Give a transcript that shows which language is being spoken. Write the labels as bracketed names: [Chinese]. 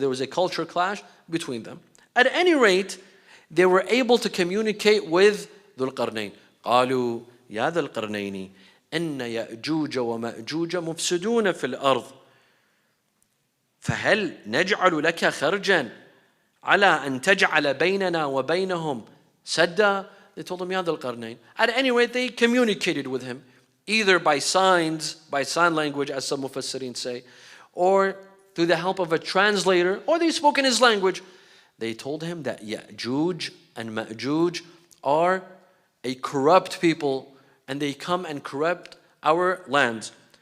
[English] There was a culture clash between them. At any rate, they were able to communicate with Dhul-Qarnayn. [Arabic] قالوا يا ذا القرنين إن يأجوج ومأجوج مفسدون في الأرض فهل نجعل لك خرجا على أن تجعل بيننا وبينهم سدا. [English] They told him, Ya Dhul-Qarnayn. At any rate, they communicated with him, either by signs, by sign language, as some Mufassirin say, or through the help of a translator, or they spoke in his language. They told him that Ya'juj and Ma'juj are a corrupt people, and they come and corrupt our lands.